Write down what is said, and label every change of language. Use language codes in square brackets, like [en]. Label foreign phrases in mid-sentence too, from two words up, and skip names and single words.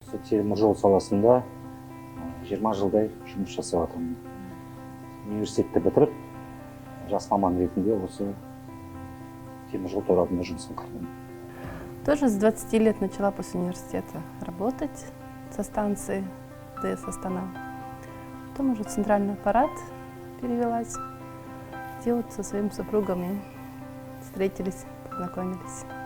[kk] теміржол саласында 20 жылдай жұмыс жасап жатырмын. Университетті бітіріп, жас маман ретінде осы теміржол торабында жұмысқа кірдім. [ru] Тоже с 20 лет начала после университета работать со станции ДС Астана. Потом уже в центральный аппарат перевелась, где вот со своим супругом и встретились, познакомились.